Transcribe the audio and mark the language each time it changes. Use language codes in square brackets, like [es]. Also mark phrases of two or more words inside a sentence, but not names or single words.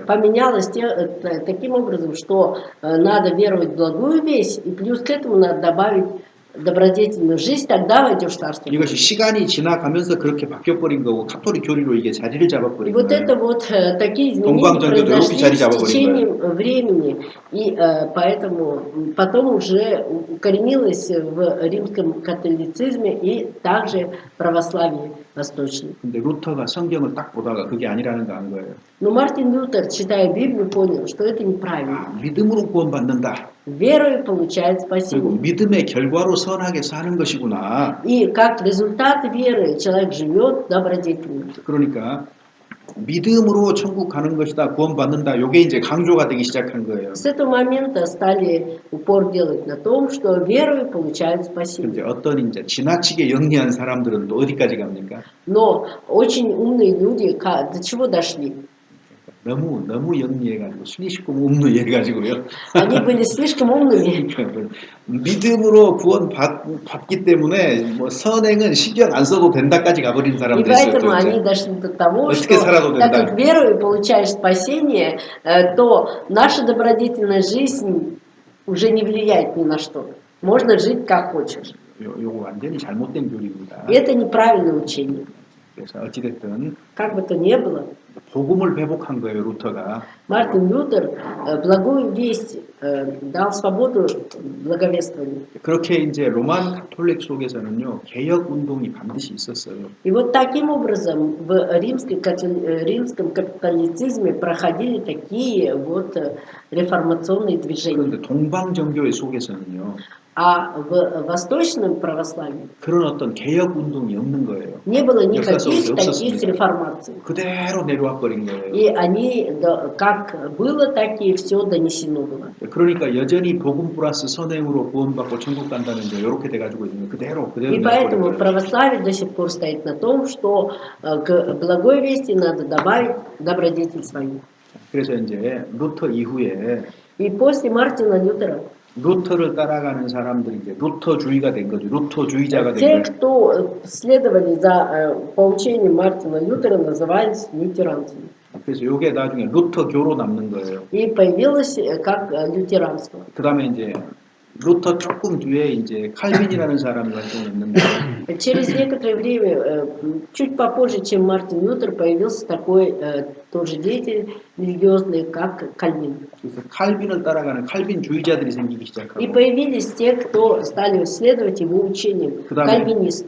[ru] Поменялось таким образом, что надо веровать в благую весть, и плюс к этому надо добавить добродетельную жизнь, тогда войдешь в Царство [ko] 이것이 [ru] Божие. [ko] 시간이 지나가면서 그렇게 바뀌어버린 거고 카톨릭 교리로 이게 자리를 [ru] И [ko] 잡아버린 [ru] вот [ko] 거예요. [ru] это вот такие изменения [ko] 동방전교도 [ru] произошли [ko] 이렇게 자리 [ru] с [ko] 잡아버린 [ru] течением времени, и поэтому потом уже укоренилось в римском католицизме и также православии восточном. [ko] 근데 루터가 성경을 딱 보다가 그게 아니라는 거 안 거예요. [ru] Но Мартин Лютер, читая Библию, понял, что это неправильно. [ko] 믿음으로 구원받는다. [ru] Верою получает [ko] 그리고 [ru] спасение. [ko] 믿음의 결과로 선하게 사는 것이구나. [ru] И как результат веры человек живет добродетельно. [ko] 그러니까 믿음으로 천국 가는 것이다, 구원받는다. 요게 이제 강조가 되기 시작한 거예요. [ru] С этого момента стали упор делать на том, что верою получают [ko] 근데 [ru] спасение. [ko] 어떤 이제 지나치게 영리한 사람들은 또 어디까지 갑니까? [ru] Но очень умные люди до чего дошли? [ko] 너무 영리해가지고 순위식구 음노해가지고요. [ru] Они были слишком умными. [ko] 믿음으로 구원받기 때문에 뭐 선행은 신경 안 써도 된다까지 가버린 [ru] И [ko] 사람도 있어요. [ru] поэтому [ko] 또 [ru] они [ko] 이제. [ru] дошли до того, [ko] 어떻게 [ru] что [ko] 살아도 [ru] так [ko] 된다. [ru] как верою получаешь спасение, то наша добродетельная жизнь уже не влияет ни на что. Можно жить как хочешь. [ko] 요거 완전히 잘못된 교리입니다. [ru] И это неправильное учение. [ko] 그래서 어찌됐든 [ru] Как бы то ни было, [ko] 복음을 회복한 거예요, 루터가. [ru] Мартин Лютер благую весть дал свободу благовествованию. [ko] 그렇게 이제 로만 가톨릭 속에서는요, 개혁 운동이 반드시 있었어요. [ru] И вот таким образом в римском католицизме проходили такие вот реформационные движения. [ko] 그런데 동방정교회 속에서는요, [ru] А в восточном православии [ko] 그런 어떤 개혁 운동이 없는 거예요. [ru] не было [ko] 역사 [ru] никаких [ko] 속에 [ru] таких [ko] 없었습니다. [ru] реформаций. [ko] 그대로 내려와 버린 거예요. [ru] И они, как было, так и все донесено было. [ko] 그러니까 여전히 복음 플러스 선행으로 구원받고 천국 간다는 게 이렇게 돼가지고 있는 거예요. 그대로 [ru] И [ko] 내버린 [ru] поэтому [ko] 거예요. [ru] православие до сих пор стоит на том, что к благой вести надо добавить добродетель свою. [ko] 그래서 이제 루터 이후에 [ru] И после Мартина Лютера [ko] 루터를 따라가는 사람들이 이제 루터주의가 된 거죠. 루터주의자가 된 [ru] те, [ko] 거예요. [ru] кто следовали за поучением Мартина Лютера, назывались лютеранцами. [ko] 그래서 이게 나중에 루터교로 남는 거예요. [ru] И появилось как лютеранство. [ko] 그 다음에 이제 루터 조금 뒤에 이제 칼빈이라는 사람이 활동했는데 [ru] Через некоторое время, чуть попозже, чем Мартин Лютер, появился такой тоже деятель религиозный, как Кальвин. [ko] 그래서 칼빈을 따라가는 칼빈주의자들이 생기기 [ru] И [ko] 시작하고 [ru] появились те, кто стали следовать его учениям, [ko] 그다음에 [ru] кальвинисты.